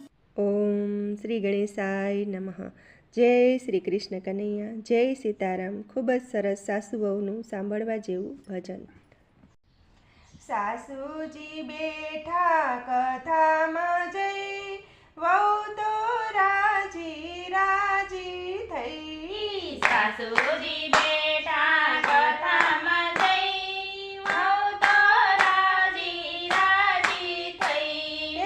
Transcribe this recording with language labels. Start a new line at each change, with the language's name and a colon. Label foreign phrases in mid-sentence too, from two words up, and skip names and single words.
Sanskrit: ओम श्री गणेशाय नमः।
Hindi: जय श्री कृष्ण कन्हैया।
Gujarati: જય સીતારામ। ખૂબ જ સરસ સાસુઓનું સાંભળવા જેવું ભજન। સાસુજી બેઠા કથામાં જઈ, વહુ તો રાજી રાજી થઈ। સાસુજી બેઠા કથામાં જઈ, વહુ તો રાજી રાજી થઈ।